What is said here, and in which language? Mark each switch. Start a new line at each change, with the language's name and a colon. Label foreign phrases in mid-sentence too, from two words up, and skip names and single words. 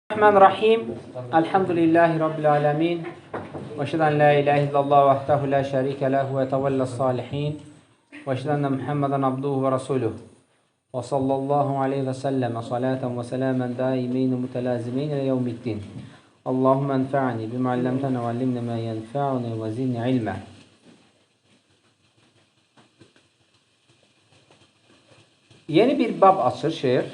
Arabic: بسم الله الرحمن الرحيم. الحمد لله رب العالمين. وأشهد أن لا إله إلا الله وحده لا شريك له وتولى الصالحين. وأشهد أن محمدا عبده ورسوله. وصلى الله عليه وسلم صلاة وسلاما دائمين متلازمين إلى يوم الدين. اللهم انفعني بما علمتنا وعلمنا ما ينفعني وزدني علما.
Azerbaijani: Yeni bir bab açır şeyh.